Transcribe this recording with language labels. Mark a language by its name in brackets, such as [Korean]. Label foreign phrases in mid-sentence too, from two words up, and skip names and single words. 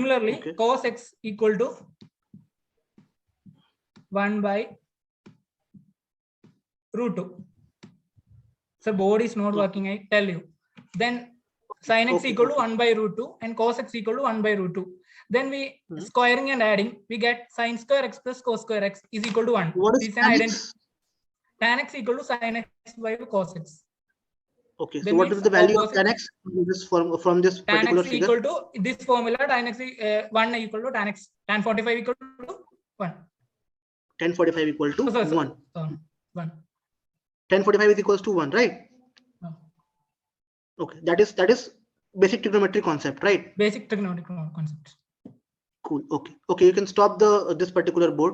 [English] Similarly, cos x equal to 1 by root 2. So board is not working, I tell you. Then sin x equal to 1 by root 2 and cos x equal to 1 by root 2. Then we squaring and adding, we get sin square x plus cos square x is equal to 1. What is tan x? Tan x equal to sin x by cos x. Okay. Then so what is the value of tan x from this particular figure? Tan x equal to this formula. Tan x 1 equal to tan x. Tan 45 equal to 1. Tan 45 equal to 1. 1. Tan 45 is equals to 1, right? No. Okay. That is basic trigonometry concept, right? Basic trigonometry concept. Cool. Okay. You can stop this particular board.